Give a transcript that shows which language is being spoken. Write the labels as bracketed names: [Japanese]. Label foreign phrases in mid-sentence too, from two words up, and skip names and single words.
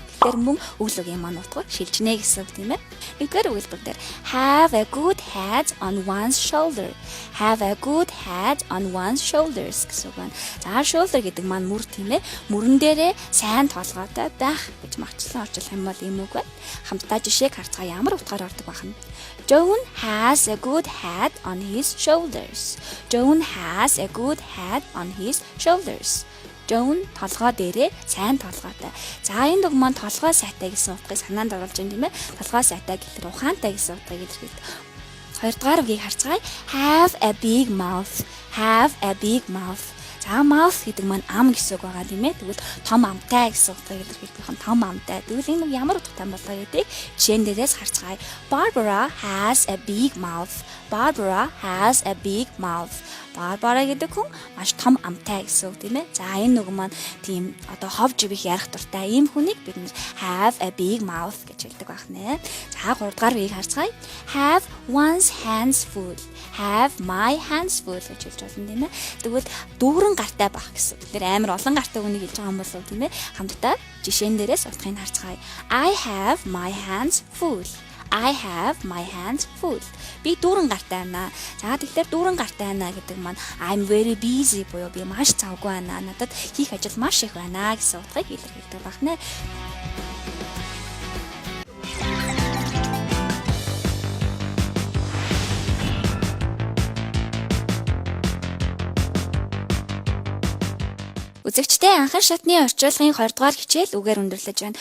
[Mongolian] Тэгэхээр мөн өглөгийн маань утга шилжнэ гэсэн үг тийм ээ. Эдгээр өгүүлбэр дээр [English] have a good head on one's shoulder. Have a good head on one's shoulders [Mongolian] гэсэн үг байна. За shoulder гэдэг маань мөр тийм ээ. Мөрөн дээрээ сайн толгойтой байх гэж магчлан орчуулах юм бол ийм үг байна. Хамтдаа жишээг харцгаа ямар утгаар ордог байх нь. [English] John has a good head on his shoulders. John has a good head on his shoulders. [Mongolian] John толгой дээрээ сайн толгойтой. За энэ дог маань толгой сайтай гэсэн утгыг санаанд оруулж байна тийм ээ. Толгой сайтай гэхэлэр ухаантай гэсэн утгыг илэрхийлдэг. Хоёрдугаар үгийг харцгаая. [English] Have a big mouth. Have a big mouth. [Mongolian] За mouth гэдэг маань ам гэсэн үг байгаа тийм ээ. Тэгвэл том амтай гэсэн утгыг илэрхийлдэг хэн том амтай. Тэгвэл энэ ямар утгатай болоо гэдэг жишээн дээрээс харцгаая. [English] Barbara has a big mouth. Barbara has a big mouth. [Mongolian] Barbara гэдэг хүн маш том амтай гэсэн үг тийм ээ. За энэ үг маань тийм одоо ховж ивэх ярих дуртай ийм хүнийг бид [English] have a big mouth [Mongolian] гэж хэлдэг байх нэ. За 3 дугаар үгийг харцгаая. [English] Have one's hands full. Have my hands full [Mongolian] гэж хэлж байна тийм ээ. Тэгвэл дүүрэн гартай байх гэсэн. Тэр амар олон гартай хүнийг хэлж байгаа юм болов тийм ээ. Хамтдаа жишээн дээрээс утгыг харцгаая. [English] I have my hands full. I have my hands full. [Mongolian] Би дүүрэн гартай байна. За тэгэхээр дүүрэн гартай байна гэдэг маань [English] I'm very busy [Mongolian] буюу би маш завгүй байна. Надад хийх ажил маш их байна гэсэн утгыг илэрхийлдэг байна. Үзэгчтэй анхан шатны орчуулгын 20 дугаар хичээл үгээр өндөрлөж байна.